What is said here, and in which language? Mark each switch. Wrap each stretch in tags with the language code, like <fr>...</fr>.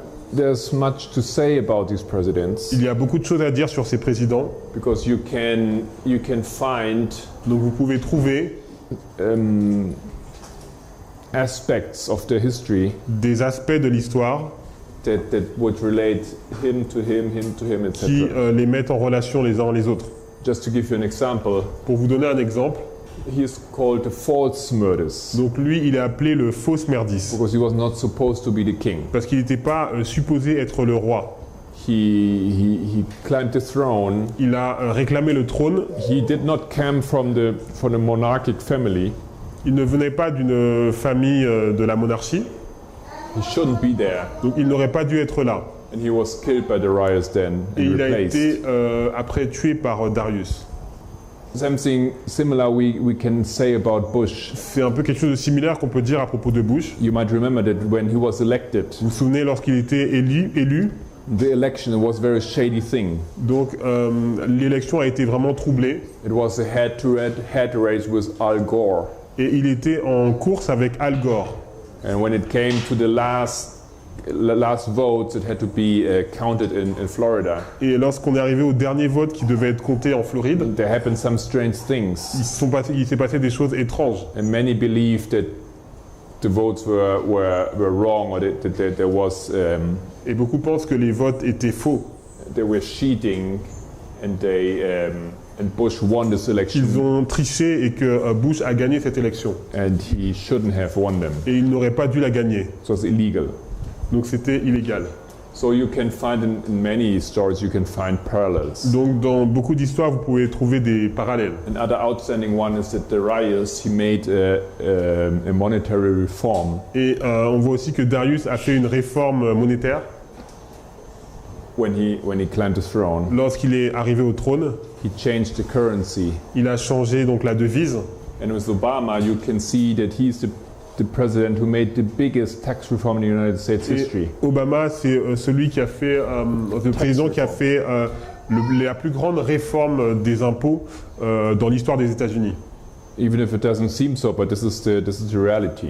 <en>There's much to say about these presidents,</en> <fr>Il y a beaucoup de choses à dire sur ces présidents.</fr> <en>because you can find</en> <fr>Donc vous pouvez trouver</fr> <en>aspects of the history</en> <fr>des aspects de l'histoire</fr> <en>that would relate him to him, etc.</en> <fr>qui les mettent en relation les uns les autres.</fr> <en>Just to give you an example,</en> <fr>Pour vous donner un exemple,</fr> <en>he is called the false Smerdis,</en> <fr>donc lui il est appelé le faux Smerdis</fr> <en>because he was not supposed to be the king.</en> <fr>parce qu'il n'était pas supposé être le roi.</fr> <en>He climbed the throne.</en> <fr>Il a réclamé le trône.</fr> <en>He did not come from the monarchic family.</en> <fr>Il ne venait pas d'une famille de la monarchie,</fr> <en>He shouldn't be there.</en> <fr>donc il n'aurait pas dû être là.</fr> <en>And he was killed by Darius then</en> <fr>Et</fr> <en>and</en> <fr>il a</fr> <en>replaced.</en> <fr>été après tué par Darius.</fr> <en>Something similar we can say about Bush.</en> <fr>C'est un peu quelque chose de similaire qu'on peut dire à propos de Bush.</fr> <en>You might remember that when he was elected,</en> <fr>Vous vous souvenez lorsqu'il était élu,</fr> <en>the election was a very shady thing.</en> <fr>donc l'élection a été vraiment troublée</fr> <en>It was a head-to-head race with Al Gore.</en> <fr>et il était en course avec Al Gore.</fr> <en>And when it came to the last votes, it had to be counted in Florida.</en> <fr>Et lorsqu'on est arrivé au dernier vote qui devait être compté en Floride,</fr> <en>There happened some strange things.</en> <fr>il s'est passé des choses étranges.</fr> <en>And many believed that the votes were wrong, or that there was</en> <fr>Et beaucoup pensent que les votes étaient faux.</fr> <en>they were cheating, and Bush won this election,</en> <fr>Qu'ils ont triché et que Bush a gagné cette élection.</fr> <en>and he shouldn't have won them.</en> <fr>Et il n'aurait pas dû la gagner.</fr> <en>It was illegal.</en> <fr>Donc c'était illégal.</fr> <en>So you can find in many stories you can find parallels.</en> <fr>Donc dans beaucoup d'histoires, vous pouvez trouver des parallèles.</fr> <en>Another outstanding one is that Darius, he made a monetary reform</en> <fr>Et on voit aussi que Darius a fait une réforme monétaire</fr> <en>when he climbed the throne.</en> <fr>lorsqu'il est arrivé au trône.</fr> <en>He changed the currency.</en> <fr>Il a changé donc la devise.</fr> <en>And with Obama, you can see that he's the president who made the biggest tax reform in the United States</en> <fr>Et</fr> <en>history.</en> <fr>Obama, c'est celui qui a fait, le président qui a fait la plus grande réforme des impôts dans l'histoire des États-Unis.</fr> <en>Even if it doesn't seem so, but this is the reality.</en>